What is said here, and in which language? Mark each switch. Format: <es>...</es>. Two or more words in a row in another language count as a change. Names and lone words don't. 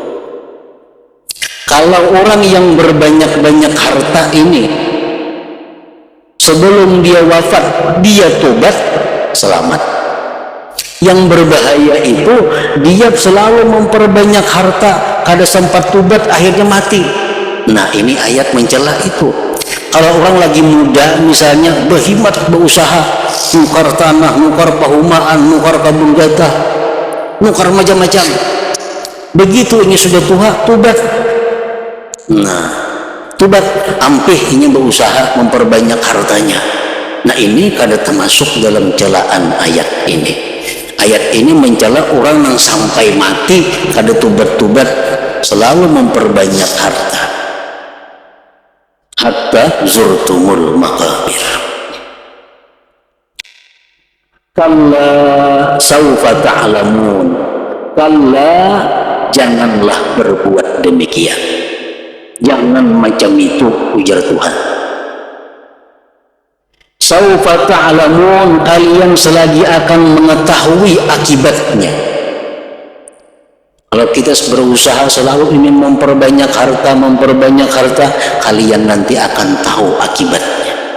<id>Kalau orang yang berbanyak-banyak harta ini sebelum dia wafat dia tobat, selamat. Yang berbahaya itu dia selalu memperbanyak harta, kada sempat tobat, akhirnya mati. Nah, ini ayat mencela itu. Kalau orang lagi muda misalnya berkhidmat, berusaha, nukar tanah, nukar perumahan, nukar kebun jatah, nukar macam-macam. Begitu ini sudah tua, tobat. Nah, tobat, ampih ini berusaha memperbanyak hartanya. Nah, ini kada termasuk dalam celaan ayat ini. Ayat ini mencela orang yang sampai mati kada tobat-tobat, selalu memperbanyak harta.</id> <ar>Hatta zurtumul maqabir. Kalla saufa ta'lamun. Kalla,</ar> <id>janganlah berbuat demikian. Jangan macam itu, ujar Tuhan.</id> <ar>Saufa ta'lamun,</ar> <id>kalian selagi akan mengetahui akibatnya. Kalau kita berusaha selalu ingin memperbanyak harta, kalian nanti akan tahu akibatnya.</id>